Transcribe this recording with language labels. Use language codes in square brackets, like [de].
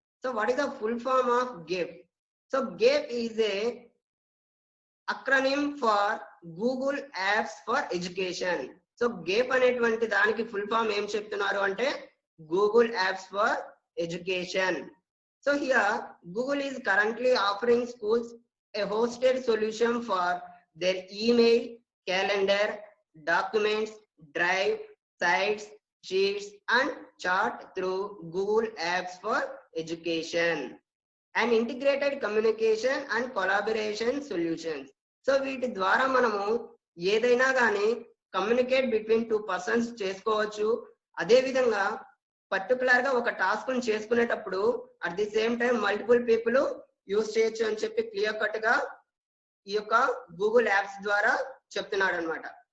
[en] So what is the full form of GAFE? So GAFE is a acronym for Google Apps for Education. [te] So gap అనేటువంటి దానికి full form ఏం చెప్తున్నారు అంటే Google apps for education. [en] So here Google is currently offering schools a hosted solution for their email, calendar, documents, drive, sites, sheets and chart through Google Apps for Education and integrated communication and collaboration solutions. [te] So వీటి ద్వారా మనము ఏదైనా కానీ [en] communicate between 2 persons [te] చేసుకోవచ్చు. అదే విధంగా particular గా ఒక టాస్క్ ని చేసుకునేటప్పుడు [en] at the same time multiple people use [te] చేయొచ్చు అని చెప్పి క్లియర్ కట్ గా ఈ యొక్క గూగుల్ యాప్స్ ద్వారా చెప్తున్నాడు అనమాట.